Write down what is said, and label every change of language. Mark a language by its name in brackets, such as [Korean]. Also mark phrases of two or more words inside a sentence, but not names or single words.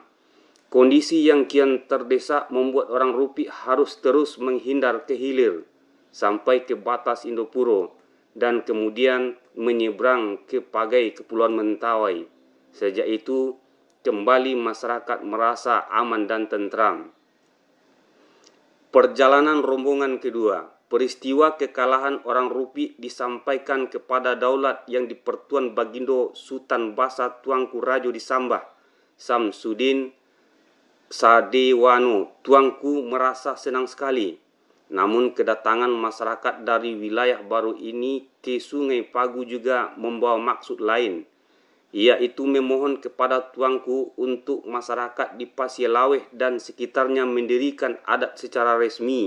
[Indonesian] Kondisi yang kian terdesak membuat orang Rupi harus terus menghindar ke hilir sampai ke batas Indopuro dan kemudian menyeberang ke Pagai Kepulauan Mentawai. Sejak itu kembali masyarakat merasa aman dan tentram. Perjalanan rombongan kedua. Peristiwa kekalahan orang Rupi disampaikan kepada daulat yang di-Pertuan Bagindo Sultan Basa Tuanku Rajo di Sambah, Samsudin Sadewano. Tuanku merasa senang sekali. Namun kedatangan masyarakat dari wilayah baru ini ke Sungai Pagu juga membawa maksud lain, yaitu memohon kepada tuanku untuk masyarakat di Pasielaweh dan sekitarnya mendirikan adat secara resmi.